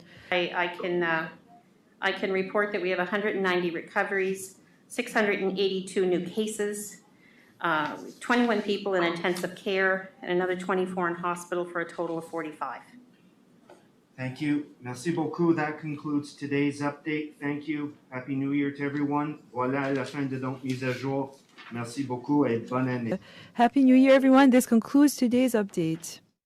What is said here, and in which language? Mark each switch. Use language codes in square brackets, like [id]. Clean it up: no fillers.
[en] I can report that we have 190 recoveries, 682 new cases, 21 people in intensive care, and another 24 in hospital for a total of 45. Thank you. [fr] Merci beaucoup. [en] That concludes today's update. Thank you. Happy New Year to everyone. [fr] Voilà la fin de donc mise à jour. Merci beaucoup et bonne année. [en] Happy New Year, everyone. This concludes today's update.